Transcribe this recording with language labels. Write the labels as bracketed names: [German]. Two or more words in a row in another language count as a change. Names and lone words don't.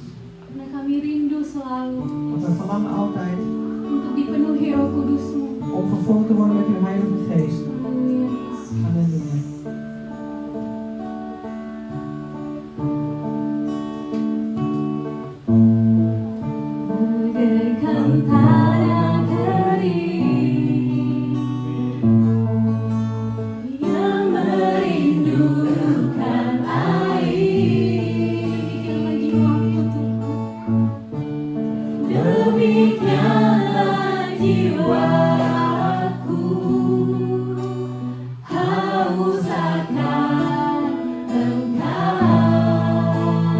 [Indonesian] Karena kami rindu selalu [Dutch] Want we verlangen altijd [Indonesian] untuk dipenuhi Roh Kudus-Mu. [Dutch] om vervuld te worden met uw Heilige Geest. [Indonesian] Haleluya, Yesus. [Dutch] Halleluja. [Indonesian] Bagaikan tanah kering yang merindukan demikianlah jiwaku haus akan Engkau.